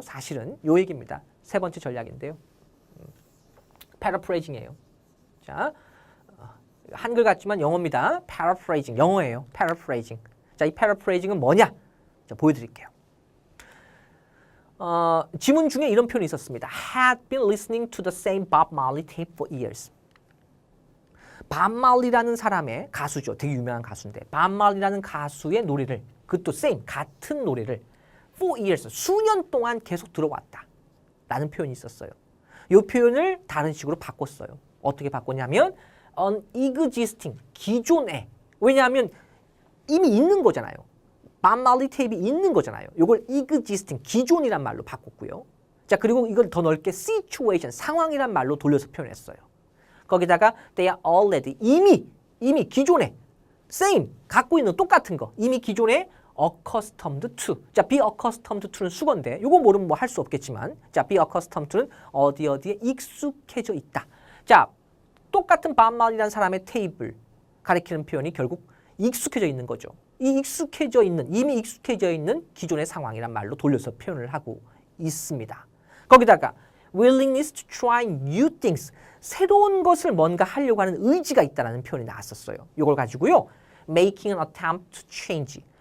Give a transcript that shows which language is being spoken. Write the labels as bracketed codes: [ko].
[ko] 사실은 이 얘기입니다. 세 번째 전략인데요. paraphrasing이에요. 자, 한글 같지만 영어입니다. paraphrasing, 영어예요. paraphrasing. 자, 이 paraphrasing은 뭐냐? 자, 보여드릴게요. 지문 중에 이런 표현이 있었습니다. [en] Had been listening to the same Bob Marley tape for years. [ko] 밥 말리라는 사람의 가수죠. 되게 유명한 가수인데 밥 말리라는 가수의 노래를 그것도 same, 같은 노래를 for years, 수년 동안 계속 들어왔다. 라는 표현이 있었어요. 이 표현을 다른 식으로 바꿨어요. 어떻게 바꿨냐면 existing, 기존에. 왜냐하면 이미 있는 거잖아요. 밥 말리 테이프 있는 거잖아요. 이걸 existing, 기존이란 말로 바꿨고요. 자, 그리고 이걸 더 넓게 situation, 상황이란 말로 돌려서 표현했어요. 거기다가 [en] they are already, [ko] 이미 기존에 same, 갖고 있는 똑같은 거. 이미 기존에 accustomed to. 자, [en] be accustomed to [ko] 는 수건데 이거 모르면 뭐 할 수 없겠지만 자, be accustomed to는 어디에 익숙해져 있다. 자, 똑같은 반말이라는 사람의 테이블 가리키는 표현이 결국 익숙해져 있는 거죠. 이 익숙해져 있는, 이미 익숙해져 있는 기존의 상황이란 말로 돌려서 표현을 하고 있습니다. 거기다가 [en] willingness to try new things. [ko] 새로운 것을 뭔가 하려고 하는 의지가 있다는 표현이 나왔었어요. 이걸 가지고요. [en] making an attempt to change.